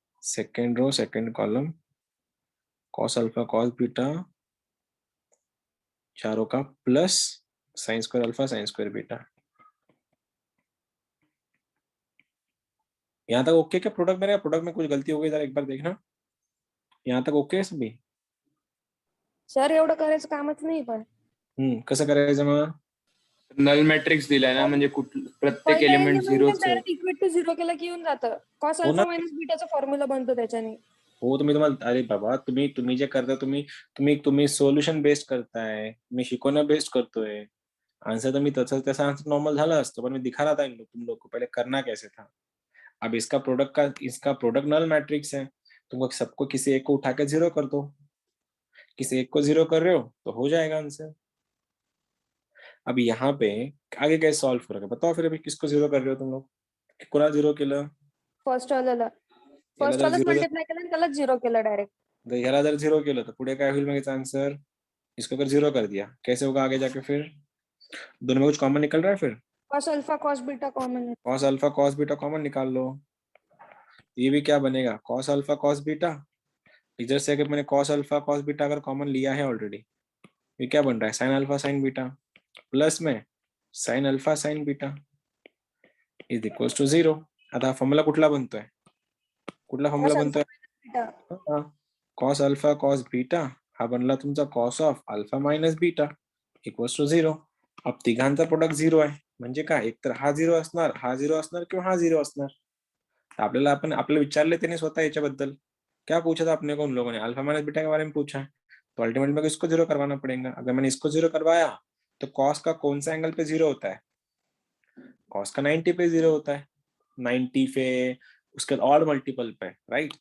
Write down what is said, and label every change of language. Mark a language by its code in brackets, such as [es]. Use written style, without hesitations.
[hi] Second row second column cos alpha cos beta चारों का plus sine square alpha sine square beta. यहाँ तक okay क्या? Product मेरा प्रोडक्ट में कुछ गलती हो गई जरा एक बार देखना। यहाँ तक ओके है सभी? [mr] सर एवढं करायचं कामच नाही पण कसं करायचं मग? नल मॅट्रिक्स दिलाय ना, म्हणजे प्रत्येक एलिमेंट झिरोच आहे. डायरेक्ट इक्वेट टू झिरो केला की येऊन जातं. कॉस हो ना. अल्फा मायनस बीटाचा फॉर्म्युला बनतो त्याच्याने. हो, तुम्ही तुम्हाला, अरे बाबा तुम्ही जे करता तुम्ही सोल्युशन बेस्ड करताय, मी शिकवण्या बेस्ड करतोय। आंसर तो मी तसा आंसर नॉर्मल झाला असतो, [hi] पर मैं दिखा रहा था तुम लोग को पहले करना कैसे था। अब इसका प्रोडक्ट नल मैट्रिक्स है, तुमको सबको किसी एक को उठा के जीरो कर दो, किसी एक को जीरो कर रहे हो तो हो जाएगा आंसर। अब यहाँ पे आगे कैसे सॉल्व करोगे बताओ फिर? अभी किसको जीरो कर रहे हो तुम लोग? [mr] कोणा जीरो केलं? फर्स्ट वाल्याला जर zero मल्टिप्लाय केलं आणि त्याला झिरो केलं डायरेक्ट. ह्याला जर जीरो केलं तर पुढे काय होईल मग याचा आंसर? [hi] इसको अगर जीरो कर दिया कैसे होगा आगे जाके? फिर दोनों में कुछ कॉमन निकल रहा है, फिर cos alpha cos beta common है. Cos alpha cos beta common निकाल लो। ये भी क्या बनेगा, कॉस अल्फा कॉस बीटा। इधर से अगर मैंने कॉस अल्फा कॉस बीटा अगर कॉमन लिया है ऑलरेडी, ये क्या बन रहा है, sine alpha sign beta plus में sine alpha sign beta is equal to 0। [mr] आता फॉर्म्युला कुठला बनतोय? कुठला formula बनतोय? Beta. Cos alpha cos beta हा बनला तुमचा cos of alpha minus beta equals to 0। अब तिघांचा प्रोडक्ट 0 आहे म्हणजे काय, एक तर हा 0 असणार, हा 0 असणार किंवा हा 0 असणार। आपल्याला आपल्याला विचारले त्यांनी स्वतः याच्याबद्दल [hi] क्या पूछा था अपने को उन लोगों ने, अल्फा माइनस बीटा के बारे में पूछा है, तो अल्टीमेटली मेरे को इसको जीरो करवाना पड़ेगा। अगर मैंने इसको जीरो करवाया तो कॉस का कौन सा एंगल पे जीरो होता है, कॉस का 90 पे जीरो होता है, 90 पे उसके ऑड मल्टीपल पे, राइट।